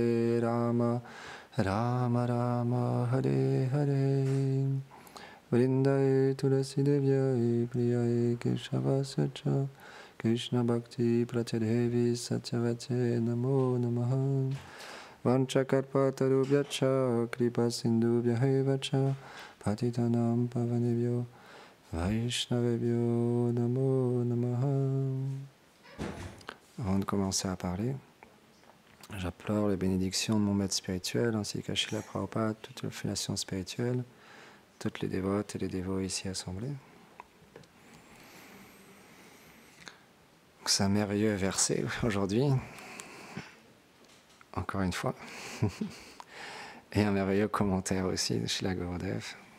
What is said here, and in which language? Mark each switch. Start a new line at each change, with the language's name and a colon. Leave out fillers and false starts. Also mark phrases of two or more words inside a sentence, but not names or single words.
Sanskrit: Rama Rama Hare Hare Vrindaye Tulasi Devyai Priyai Keshavasya Krishna Bhakti Pratyadevi Satyavate Namo Namaha Vanchakarpatarubhyacha Kripa Sindhubhyahevacha Patitanam Pavanebhyo Vaishnavebhyo Namo Namaha.
French: Avant de commencer à parler, j'implore les bénédictions de mon maître spirituel ainsi qu'à Srila Prabhupada, toute l'affiliation spirituelle, toutes les dévotes et les dévots ici assemblés. C'est un merveilleux verset aujourd'hui, encore une fois, et un merveilleux commentaire aussi de Srila Gurudev.